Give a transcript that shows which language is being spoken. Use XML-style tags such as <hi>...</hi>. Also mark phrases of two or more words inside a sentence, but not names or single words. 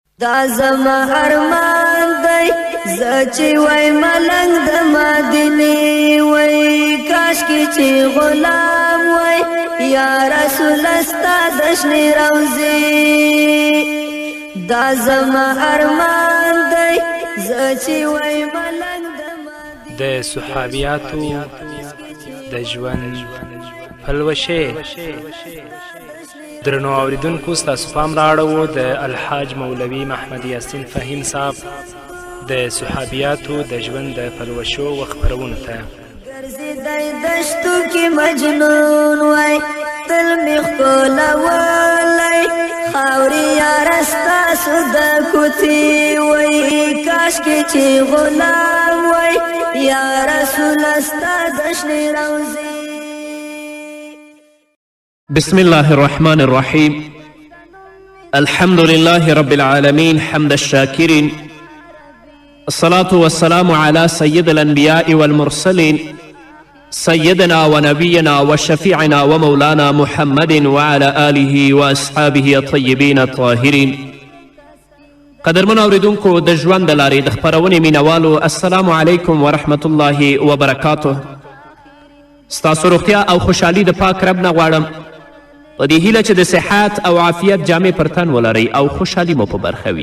<ps>دا زما ارمان دی زچی وای ملنګ د مدینه وای کاش کی چی غلام وای</ps> <ar>یا رسول</ar> <ps>استاد شنی روزی دا زما ارمان دی زچی وای ملنګ د صحابیاتو د ژوند پلوشه. درنو اوریدونکو ستاسو پام راړو د الحاج مولوي محمد یاسین فهیم صاحب د صحابیاتو د ژوند د پلوشو وخبرونو ته. ګرځیدای دشتو کې مجنون وای تل می ښکلولی خاورې یاره ستاسو د کوڅې وای کاش کې چې غلام وای</ps> <ar>یا رسول</ar> <ps>ستا د شنې روضې.</ps> <ar>بسم الله الرحمن الرحيم. الحمد لله رب العالمين حمد الشاكرين. الصلاة والسلام على سيد الأنبياء والمرسلين سيدنا ونبينا وشفيعنا ومولانا محمد وعلى آله وأصحابه الطيبين الطاهرين.</ar> <ps>قدرمن اوریدونکو د ژوند د لارې د خپرونې مینوالو</ps> <ar>السلام علیکم ورحمة الله وبرکاته.</ar> <ps>ستاسو روغتیا او خوشحالي د پاک رب نه غواړم په دې هیله چې د صحت او عافیت جامې پر تن ولرئ او خوشحالي مو په برخه وي.</ps>